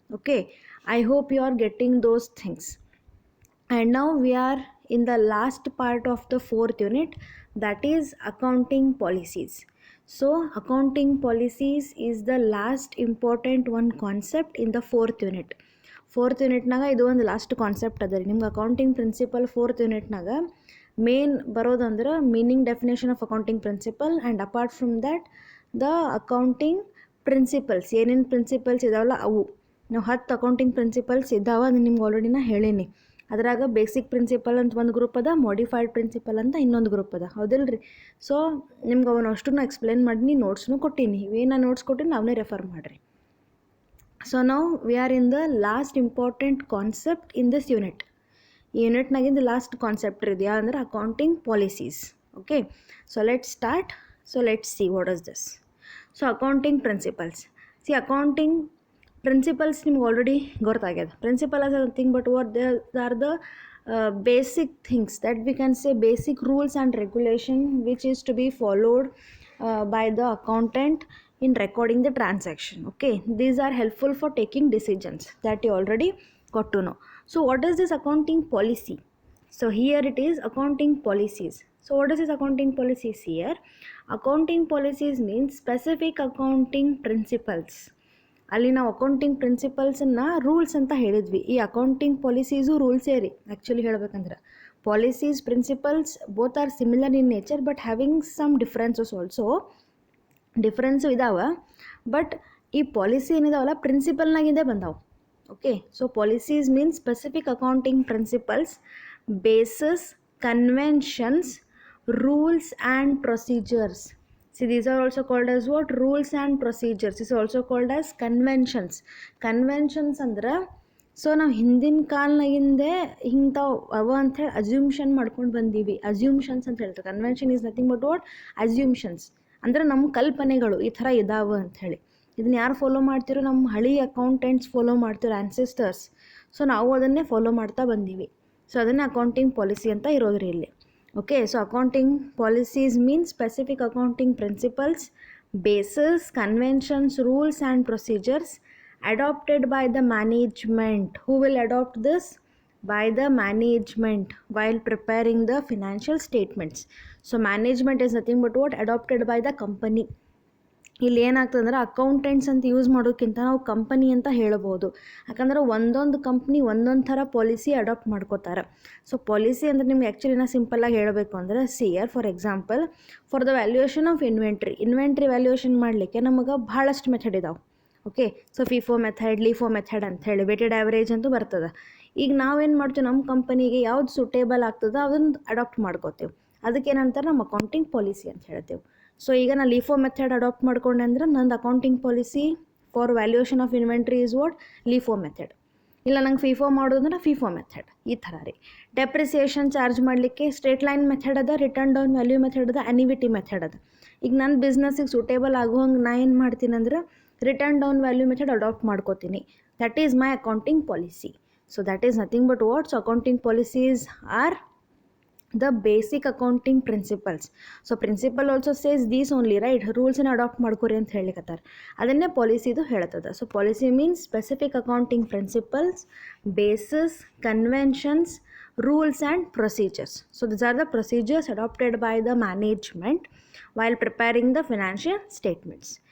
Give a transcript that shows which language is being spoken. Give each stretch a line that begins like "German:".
English: Okay, I hope you are getting those things. And now we are in the last part of the fourth unit, that is accounting policies. So accounting policies is the last important one concept in the fourth unit.
Kannada: Fourth ಯೂನಿಟ್ನಾಗ ಇದು ಒಂದು last concept ಅದ ರೀ ನಿಮ್ಗೆ accounting principal. Fourth ಯೂನಿಟ್ನಾಗ main ಬರೋದಂದ್ರೆ
English: meaning definition of accounting principle, and apart from that
Kannada: the accounting principles ಏನೇನು principles ಇದಾವಲ್ಲ ಅವು. ನಾವು 10 accounting principles ಇದ್ದಾವೆ, ಅದು ನಿಮ್ಗೆ ಆಲ್ರೆಡಿ ನಾ ಹೇಳೀನಿ. ಅದ್ರಾಗ ಬೇಸಿಕ್ ಪ್ರಿನ್ಸಿಪಲ್ ಅಂತ ಒಂದು ಗ್ರೂಪ್ ಅದ, ಮಾಡಿಫೈಡ್ ಪ್ರಿನ್ಸಿಪಲ್ ಅಂತ ಇನ್ನೊಂದು ಗ್ರೂಪ್ ಅದ, ಹೌದಿಲ್ಲ ರೀ. ಸೊ ನಿಮ್ಗೆ ಅವನ್ನ ಅಷ್ಟು ಎಕ್ಸ್ಪ್ಲೇನ್ ಮಾಡೀನಿ, ನೋಟ್ಸ್ನು ಕೊಟ್ಟೀನಿ. ಇವೇನು ನೋಟ್ಸ್ ಕೊಟ್ಟೀನಿ ಅವನ್ನೇ ರೆಫರ್ ಮಾಡಿರಿ.
English: So now we are in the last important concept in this unit.
Kannada: ಈ ಯೂನಿಟ್ನಾಗಿಂದ ಲಾಸ್ಟ್ ಕಾನ್ಸೆಪ್ಟ್ ಇದೆಯಾ ಅಂದರೆ accounting policies.
English: Okay, so let start. So let see what is this.
Kannada: So accounting principles. C accounting principles ನಿಮ್ಗೆ already ಗೊತ್ತಾಗ್ಯದ.
English: Principle as nothing but what they are the basic things that we can say, basic rules and regulation which is to be followed by the accountant in recording the transaction. Okay, these are helpful for taking decisions that you already got to know. So what is this accounting policy? So here it is accounting policies. So what is this accounting policies here? Accounting policies means specific accounting principles.
Kannada: ಅಲ್ಲಿ ನಾವು accounting ಪ್ರಿನ್ಸಿಪಲ್ಸನ್ನು rules ಅಂತ ಹೇಳಿದ್ವಿ. ಈ accounting policies ರೂಲ್ಸೇ ರೀ actually ಹೇಳ್ಬೇಕಂದ್ರೆ.
English: Policies principles both are similar in nature but having some differences also.
Kannada: Difference ಇದಾವೆ, but ಈ policy ಏನಿದಾವಲ್ಲ ಪ್ರಿನ್ಸಿಪಲ್ನಾಗಿಂದೇ ಬಂದಾವೆ.
English: Okay, so policies means specific accounting principles, bases, conventions, rules and procedures. See, these are also called as what? Rules and procedures. This is also called as conventions.
Kannada: Conventions ಅಂದ್ರೆ so ನಾವು ಹಿಂದಿನ ಕಾಲನಾಗಿಂದೇ ಇಂಥವು ಅವ ಅಂಥೇಳಿ ಅಸ್ಯೂಮ್ಷನ್ ಮಾಡ್ಕೊಂಡು ಬಂದೀವಿ. ಅಸ್ಯೂಮ್ಷನ್ಸ್ ಅಂತ ಹೇಳ್ತಾರೆ.
English: Convention is nothing but what?
Kannada: ಅಸ್ಯೂಮ್ಷನ್ಸ್. ಅಂದರೆ ನಮ್ಮ ಕಲ್ಪನೆಗಳು ಈ ಥರ ಇದಾವೆ ಅಂಥೇಳಿ. ಇದನ್ನ ಯಾರು ಫಾಲೋ ಮಾಡ್ತಿರೋ? ನಮ್ಮ ಹಳಿ ಅಕೌಂಟೆಂಟ್ಸ್ ಫಾಲೋ ಮಾಡ್ತಿರೋ, ಆ್ಯನ್ಸಿಸ್ಟರ್ಸ್. ಸೊ ನಾವು ಅದನ್ನೇ ಫಾಲೋ ಮಾಡ್ತಾ ಬಂದೀವಿ. ಸೊ ಅದನ್ನೇ ಅಕೌಂಟಿಂಗ್ ಪಾಲಿಸಿ ಅಂತ ಇರೋದ್ರಿ ಇಲ್ಲಿ.
English: Okay, so accounting policies mean specific accounting principles, bases, conventions, rules and procedures adopted by the management. Who will adopt this? By the management while preparing the financial statements. So management is nothing but what? Adopted by the company.
Kannada: ಇಲ್ಲಿ ಏನಾಗ್ತದಂದ್ರೆ accountants ಅಂತ use ಮಾಡೋಕ್ಕಿಂತ ನಾವು company ಅಂತ ಹೇಳ್ಬೋದು. ಯಾಕಂದ್ರೆ ಒಂದೊಂದು company ಒಂದೊಂದು ಥರ ಪಾಲಿಸಿ ಅಡಾಪ್ಟ್ ಮಾಡ್ಕೋತಾರೆ. ಸೊ ಪಾಲಿಸಿ ಅಂದರೆ ನಿಮ್ಗೆ ಆ್ಯಕ್ಚುಲಿ ನಾ ಸಿಂಪಲ್ಲಾಗಿ ಹೇಳಬೇಕು ಅಂದರೆ,
English: see here for example for the valuation of inventory
Kannada: valuation ಮಾಡಲಿಕ್ಕೆ ನಮಗೆ ಭಾಳಷ್ಟು ಮೆಥಡ್ ಇದಾವೆ. Okay, so FIFO method, LIFO method ಅಂತ ಹೇಳಿ ವೇಟೆಡ್ ಆ್ಯಾವ್ರೇಜ್ ಅಂತೂ ಬರ್ತದೆ. ಈಗ ನಾವೇನು ಮಾಡ್ತೀವಿ, ನಮ್ಮ ಕಂಪನಿಗೆ ಯಾವ್ದು ಸೂಟೇಬಲ್ ಆಗ್ತದೆ ಅದನ್ನು ಅಡಾಪ್ಟ್ ಮಾಡ್ಕೋತೀವಿ. ಅದಕ್ಕೇನಂತಾರೆ ನಮ್ಮ ಅಕೌಂಟಿಂಗ್ ಪಾಲಿಸಿ ಅಂತ ಹೇಳ್ತೇವೆ. ಸೊ ಈಗ ನಾನು ಲಿಫೋ ಮೆಥಡ್ ಅಡಾಪ್ಟ್ ಮಾಡ್ಕೊಂಡೆ ಅಂದ್ರೆ ನಂದು accounting policy
English: For valuation of inventory is what?
Kannada: LIFO method. ಇಲ್ಲ ನಂಗೆ ಫಿಫೋ ಮಾಡೋದಂದ್ರೆ ಫಿಫೋ ಮೆಥಡ್. ಈ ಥರ ರೀ. ಡೆಪ್ರಿಸಿಯೇಷನ್ ಚಾರ್ಜ್ ಮಾಡಲಿಕ್ಕೆ ಸ್ಟ್ರೇಟ್ ಲೈನ್ ಮೆಥಡ್ ಅದ, ರಿಟರ್ನ್ ಡೌನ್ ವ್ಯಾಲ್ಯೂ ಮೆಥಡ್ ಅದ, ಅನಿವಿಟಿ ಮೆಥಡ್ ಅದ. ಈಗ ನನ್ನ ಬಿಸ್ನೆಸ್ಸಿಗೆ ಸೂಟೇಬಲ್ ಆಗುವಂಗೆ ನಾ ಏನು ಮಾಡ್ತೀನಿ ಅಂದ್ರೆ return down value method adapt ಮಾಡ್ಕೋತೀನಿ.
English: That is my accounting policy. So that is nothing but what? So accounting policies are the basic accounting principles. So principle also says these only, right? Rules and adopt
Kannada: ಮಾಡ್ಕೋರಿ ಅಂತ ಹೇಳಿಕತ್ತಾರೆ. ಅದನ್ನೇ ಪಾಲಿಸಿದು ಹೇಳ್ತದೆ.
English: So policy means specific accounting principles, bases, conventions, rules and procedures. So these are the procedures adopted by the management while preparing the financial statements.